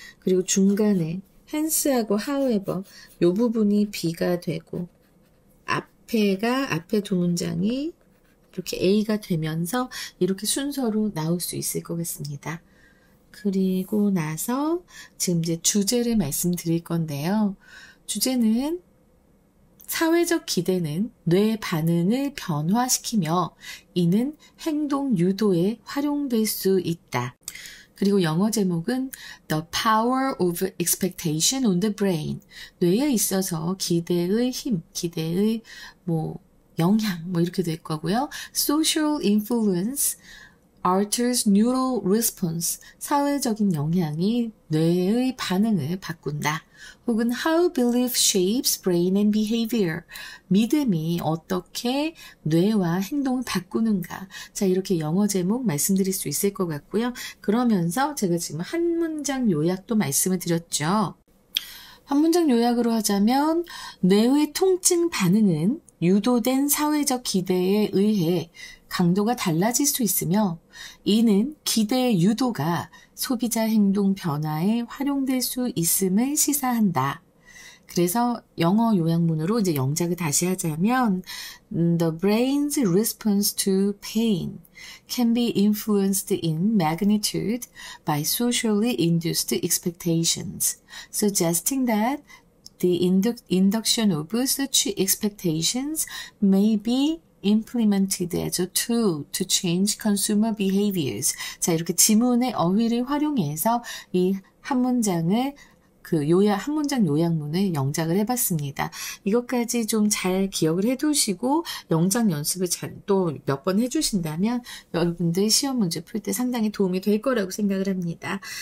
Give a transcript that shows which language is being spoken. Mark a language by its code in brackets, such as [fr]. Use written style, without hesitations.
[ko] 그리고 중간에 [en] hence [ko] 하고 [en] however [ko] 요 부분이 B가 되고 앞에 두 문장이 이렇게 A가 되면서 이렇게 순서로 나올 수 있을 것 같습니다. 그리고 나서 지금 이제 주제를 말씀드릴 건데요. 주제는 사회적 기대는 뇌 반응을 변화시키며 이는 행동 유도에 활용될 수 있다. 그리고 영어 제목은 [en] The Power of Expectation on the Brain. [ko] 뇌에 있어서 기대의 힘, 기대의 영향 이렇게 될 거고요. [en] Social Influence alters neural response. [ko] 사회적인 영향이 뇌의 반응을 바꾼다. 혹은 [en] how belief shapes brain and behavior. [ko] 믿음이 어떻게 뇌와 행동을 바꾸는가. 자, 이렇게 영어 제목 말씀드릴 수 있을 것 같고요. 그러면서 제가 지금 한 문장 요약도 말씀을 드렸죠. 한 문장 요약으로 하자면 뇌의 통증 반응은 유도된 사회적 기대에 의해 강도가 달라질 수 있으며 이는 기대의 유도가 소비자 행동 변화에 활용될 수 있음을 시사한다. 그래서 영어 요약문으로 이제 영작을 다시 하자면 [en] The brain's response to pain can be influenced in magnitude by socially induced expectations, suggesting that the induction of such expectations may be implemented as a tool to change consumer behaviors. [ko] 자, 이렇게 지문의 어휘를 활용해서 이 한 문장을 한 문장 요약문을 영작을 해봤습니다. 이것까지 좀 잘 기억을 해두시고 영작 연습을 또 몇 번 해주신다면 여러분들 시험 문제 풀 때 상당히 도움이 될 거라고 생각을 합니다.